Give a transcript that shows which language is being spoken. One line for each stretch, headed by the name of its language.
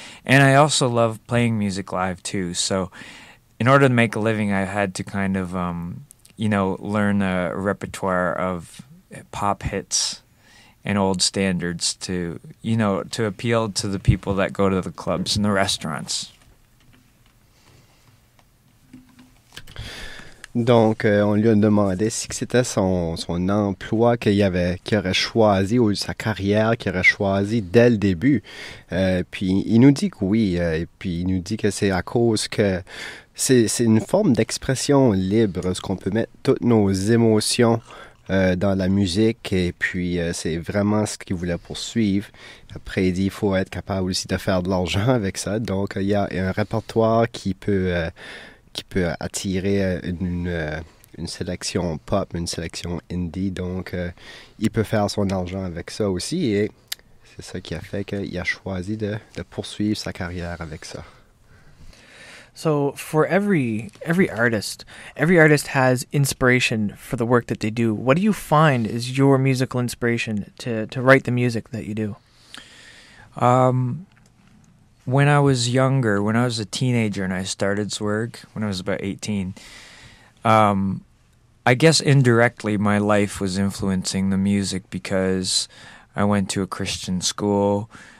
English: And I also love playing music live too. So in order to make a living, I had to kind of learn a repertoire of pop hits and old standards to appeal to the people that go to the clubs and the restaurants.
French: Donc, on lui a demandé si c'était son emploi qu'il aurait choisi, ou sa carrière qu'il aurait choisi dès le début. Puis, il nous dit que oui. Et puis, il nous dit que c'est à cause que c'est une forme d'expression libre, ce qu'on peut mettre toutes nos émotions dans la musique. Et puis, c'est vraiment ce qu'il voulait poursuivre. Après, il dit qu'il faut être capable aussi de faire de l'argent avec ça. Donc, il y a un répertoire qui peut attirer une sélection pop, une sélection indie. Donc, il peut faire son argent avec ça aussi. Et c'est ça qui a fait qu'il a choisi de poursuivre sa carrière avec ça.
English: So for every artist has inspiration for the work that they do. What do you find is your musical inspiration to write the music that you do? When I was younger, when I was a teenager and I started ZWERG, when I was about 18, I guess indirectly my life was influencing the music because I went to a Christian school.